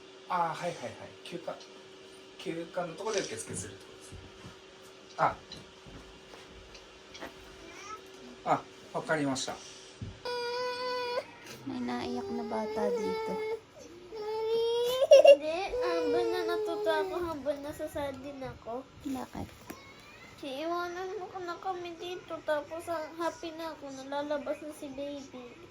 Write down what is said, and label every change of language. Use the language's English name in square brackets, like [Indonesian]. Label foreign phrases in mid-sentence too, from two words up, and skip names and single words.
[Japanese] ああ、はいはいはい。休暇のところで受付するってことですね。あ、わかりました。 [Filipino] May naiyak na bata dito. Hindi, habang na natuto ako, habang nasasad din ako. Bakit? Iiwanan mo ko na kami dito, tapos happy na ako, nalalabas na si baby.